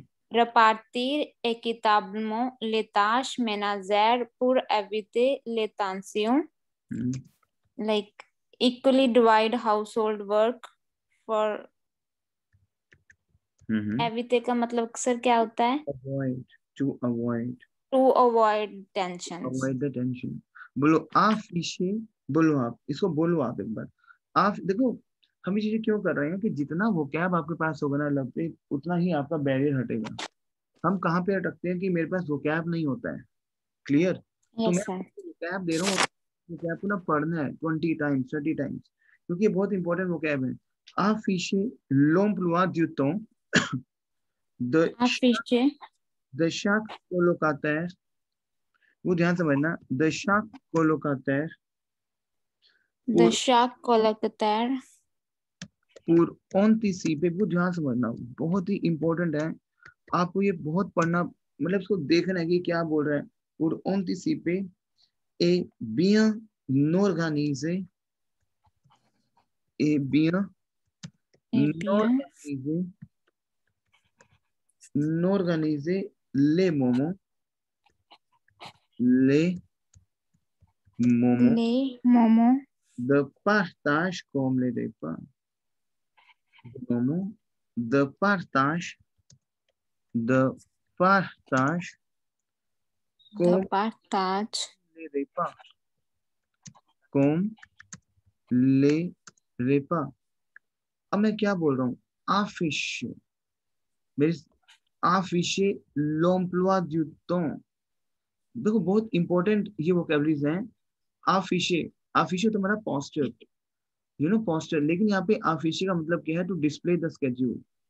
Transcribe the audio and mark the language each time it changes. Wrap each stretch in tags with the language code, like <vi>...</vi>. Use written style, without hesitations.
<fr>Repartir équitablement les tâches ménagères pour éviter les tensions,</fr> <en>like equally divide household work for</en> <hi>एविटे का मतलब sir क्या होता है?</hi> <en>avoid, to avoid, to avoid tension. avoid the tension।</en> <hi>बोलो आप इसे, बोलो आप इसको, बोलो आप एक बार। आप देखो हम ये चीजें क्यों कर रहे हैं कि जितना वो कैब आपके पास होगा ना लब पे, उतना ही आपका बैरियर हटेगा। हम कहाँ पे अटकते हैं कि मेरे पास वो कैब नहीं होता है। क्लियर। तो</hi> <en>yes</en> <hi>मैं सर। वो कैब दे रहा हूँ, वो कैब को ना पढ़ना है 20 टाइम्स 30 टाइम्स, क्योंकि ये बहुत इंपॉर्टेंट वो कैब है।</hi> <fr>afficher l'emploi du temps de Afficher chaque colocataire,</fr> <hi>वो ध्यान समझना,</hi> <fr>de chaque colocataire de pour chaque colocataire pour anticiper,</fr> <hi>वो ध्यान समझना, बहुत ही इंपॉर्टेंट है, आपको ये बहुत पढ़ना, मतलब इसको देखना है कि क्या बोल रहा है।</hi> <fr>pour anticiper et bien organiser et bien et bien organiser organiser les moments les moments de partage comme les repas, moments de partage de partage de comme partage les repas, comme les repas।</fr> <hi>अब मैं क्या बोल रहा हूँ, afficher, मेरे</hi> <fr>afficher l'emploi du temps,</fr> <hi>देखो बहुत important ये वोकैबुलरीज हैं। afficher, afficher तुम्हारा पोस्टर,</hi> <en>you know poster,</en> <hi>लेकिन यहाँ पे afficher का मतलब क्या है,</hi> <en>To display the schedule.</en>